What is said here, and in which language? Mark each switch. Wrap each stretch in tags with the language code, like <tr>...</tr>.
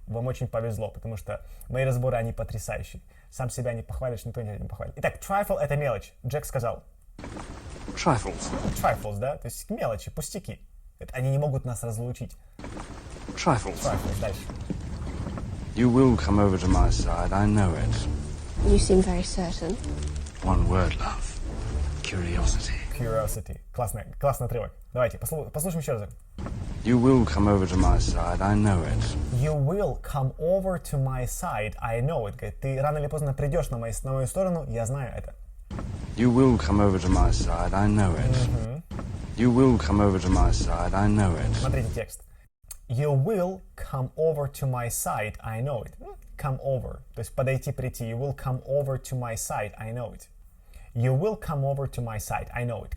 <ru>Вам очень повезло, потому что мои разборы, они потрясающие. Сам себя не похвалишь, никто не похвалит. Итак, trifle — это мелочь. Джек сказал.</ru> <en>Trifles.</en> <ru>Trifles, да? То есть мелочи, пустяки. Они не могут нас разлучить.</ru> <en>Trifles.</en> <ru>Trifles, дальше.</ru> <en>You will come over to my side, I know it. You seem very certain. One word, love. Curiosity.</en> <ru>Curiosity. Классный отрывок. Давайте, послушаем еще раз.</ru> <en>You will come over to my side, I know it. You will come over to my side, I know it.</en> <ru>Говорит, ты рано или поздно придешь на мою сторону, я знаю это.</ru> <en>You will come over to my side, I know it. You will come over to my side, I know it.</en> <ru>Смотрите текст.</ru> <en>You will come over to my side, I know it.</en> <ru>Come over. То есть подойти, прийти.</ru> <en>You will come over to my side, I know it. You will come over to my side, I know it.</en>